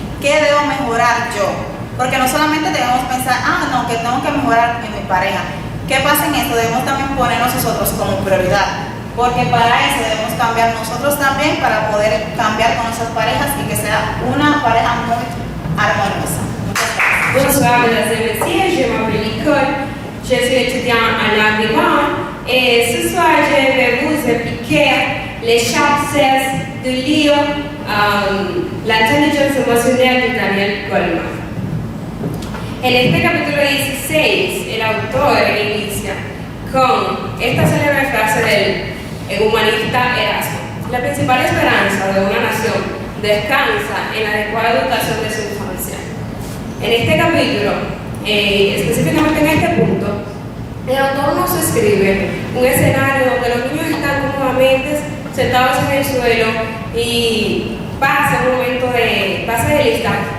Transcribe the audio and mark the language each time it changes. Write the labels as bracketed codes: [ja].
[es] ¿Qué debo mejorar yo? Porque no solamente debemos pensar, no, que tengo que mejorar en mi pareja. ¿Qué pasa en esto? Debemos también ponernos nosotros como prioridad. Porque para eso debemos cambiar nosotros también para poder cambiar con nuestras parejas y que sea una pareja muy armoniosa. [fr] Bonsoir, mesdames et messieurs, je m'appelle Nicole, je suis étudiante en art vivant et ce soir je vais vous expliquer les chapitres du livre L'intelligence émotionnelle de Daniel Goleman. [es] En este capítulo 16, el autor inicia con esta célebre frase del humanista Erasmo: la principal esperanza de una nación descansa en la adecuada educación de su infancia. En este capítulo, específicamente en este punto, el autor nos escribe un escenario donde los niños están cómodamente sentados en el suelo y pasa un momento de lista.